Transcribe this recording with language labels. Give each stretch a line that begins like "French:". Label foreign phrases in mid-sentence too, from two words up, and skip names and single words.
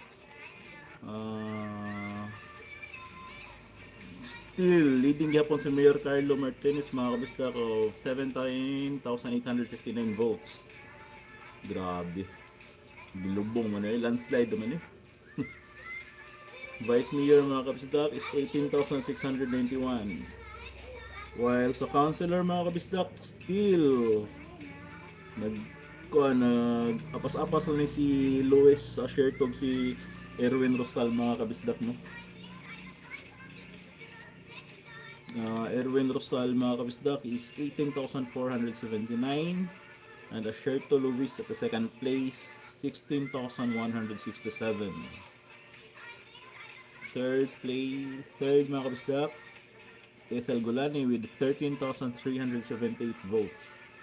English: Still leading
Cebuano: gyapon si Mayor Carlo Martinez mga kabisdak of 17,859 votes. Grabe. Bilubong man eh, landslide man eh. Vice Mayor mga kabisdak is 18,691. While sa councilor mga kabisdak, still apas-apas lang si Luis sa Shertog, si Erwin Rosal mga kabisdak, no.
English: Erwin Rosal
Cebuano: mga kabisdak
English: is 18,479, and Sherto Luis at the second place 16,167. Third
Cebuano: mga kabisdak,
English: Ethel Golani with 13,378 votes.